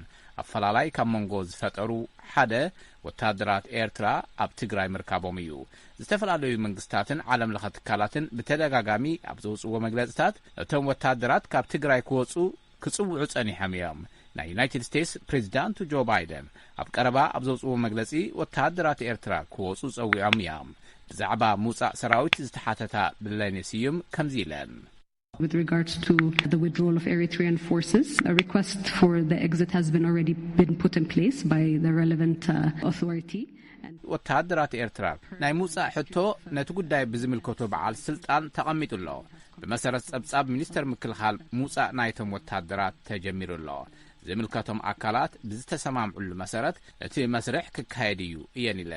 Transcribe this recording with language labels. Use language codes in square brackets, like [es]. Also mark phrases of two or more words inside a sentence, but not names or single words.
[ti] ኣፈላላይ ካብ መንጎ ዝፈጠሩ ሓደ ወታደራት ኤርትራ ኣብ ትግራይ ምርካቦም እዩ ዝተፈላለዩ መንግስታትን ዓለም ለኸ ትካላትን ብተደጋጋሚ ኣብ ዘውፅዎ መግለጽታት እቶም ወታደራት ካብ ትግራይ ክወፁ ክጽውዑ ጸኒሖም እዮም ናይ ዩናይትድ ስቴትስ ፕሬዚዳንት ጆ ባይደን ኣብ ቀረባ ኣብ ዘውፅዎ መግለጺ ወተሃደራት ኤርትራ ክወፁ ጸዊዖም እዮም ብዛዕባ ምውፃእ ሰራዊት ዝተሓተታ ብለኔ ስዩም ከምዚ ኢለን [en] With regards to the withdrawal of Eritrean forces, a request for the exit has already been put in place by the relevant authority. [ti] ወተሃደራት ኤርትራ ናይ ምውፃእ ሕቶ ነቲ ጉዳይ ብዝምልከቶ በዓል ስልጣን ተቐሚጡ ኣሎ ብመሰረት ጸብጻብ ሚኒስተር ምክልኻል ምውፃእ ናይቶም ወተሃደራት ተጀሚሩ ኣሎ ዝምልከቶም ኣካላት ብዝተሰማምዑሉ መሰረት እቲ መስርሕ ክካየድ እዩ እየን ኢለን